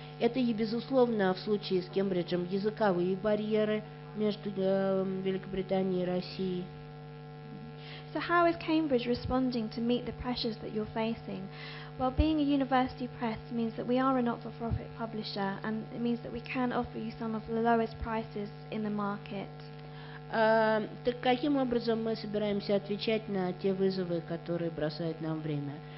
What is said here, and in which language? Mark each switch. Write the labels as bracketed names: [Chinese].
[Russian] Это и, безусловно, в случае с Кембриджем языковые барьеры между Великобританией и Россией. [English] So how is Cambridge responding to meet the pressures that you're facing? Well, being a university press means that we are a not-for-profit publisher, and it means that we can offer you some of the lowest prices in the market. [Russian] Так каким образом мы собираемся отвечать на те вызовы, которые бросает нам время?